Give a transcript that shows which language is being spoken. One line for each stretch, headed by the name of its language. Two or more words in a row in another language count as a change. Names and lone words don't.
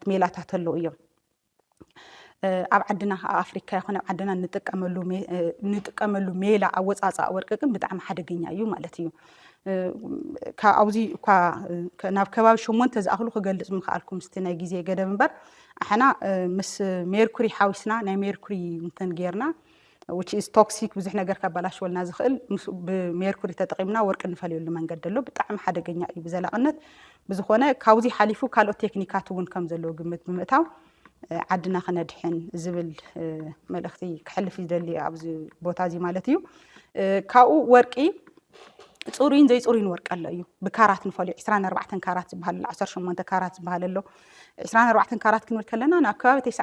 Tigrinya: ሜላታት ኣለዉ እዮም ኣብ ዓድና ኣፍሪካ ይኹን ኣብ ዓድና ንጥቀመሉ ሜላ ኣወፃፃእ ወርቂ ግን ብጣዕሚ ሓደገኛ እዩ ማለት እዩ ካብዚ ናብ ከባቢ 8 ዝኣኽሉ ክገልፅ ምኽኣልኩም ምስቲ ናይ ግዜ ገደብ እምበር ኣሕና ምስ ሜርኩሪ ሓዊስና ናይ ሜርኩሪ እንትን ጌርና
English: which is toxic
Tigrinya: ብዙሕ ነገር ካባላሽወልና ዝኽእል ብሜርኩሪ ተጠቂምና ወርቂ ንፈልየሉ መንገዲ ኣሎ ብጣዕሚ ሓደገኛ እዩ ብዘላቕነት ብዝኾነ ካብዚ ሓሊፉ ካልኦት ቴክኒካት እውን ከም ዘለዎ ግምት ብምእታው ዓድና ክነድሕን ዝብል መልእኽቲ ክሕልፍ ይደሊ ኣብዚ ቦታ እዚ ማለት እዩ ካብኡ ወርቂ ጽሩይን ዘይጽሩይን ወርቂ ኣሎ እዩ ብካራት ንፈልዮ 24 ካራት ዝበሃል 18 ካራት ዝበሃል ኣሎ 24 ካራት ክንብል ከለና ናብ ከባቢ